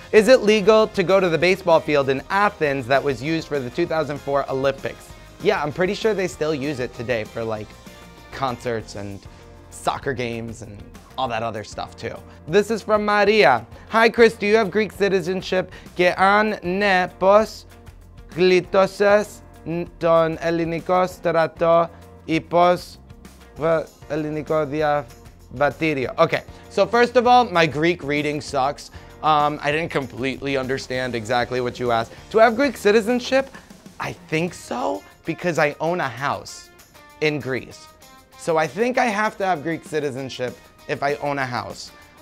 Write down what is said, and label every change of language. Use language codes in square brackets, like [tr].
[en] Is it legal to go to the baseball field in Athens that was used for the 2004 Olympics? Yeah, I'm pretty sure they still use it today for like concerts and soccer games and all that other stuff too. This is from Maria. Hi Chris, do you have Greek citizenship? [el] Και αν ναι, πώς γλιτώσες τον ελληνικό στρατό ή πώς ελληνικό διαβατήριο? [en] Okay, so first of all, my Greek reading sucks. I didn't completely understand exactly what you asked. Do I have Greek citizenship? I think so, because I own a house in Greece. So I think I have to have Greek citizenship if I own a house.